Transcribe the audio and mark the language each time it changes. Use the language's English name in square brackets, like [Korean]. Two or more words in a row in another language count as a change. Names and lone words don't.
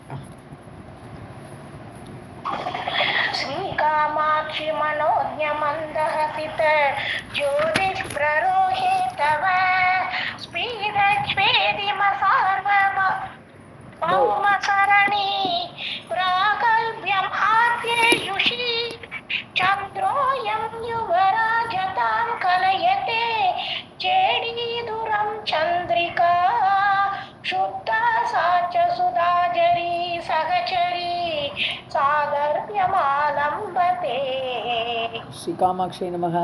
[Sanskrit] श्री कामाक्षि मनोज्ञ मन्दहसित ज्योतिष् प्ररोहे तव स्फीट श्वेतिम सार्वभौम सरणि प्रागल्भ्यम् आधेयुषि चन्द्रोऽयं युवराजतां कलयते चेटीधुरं चन्द्रिका शुद्धा सा च सुधाजरी सहचरी सादर्प्यमालम्बते. श्री कामाक्षी नमः.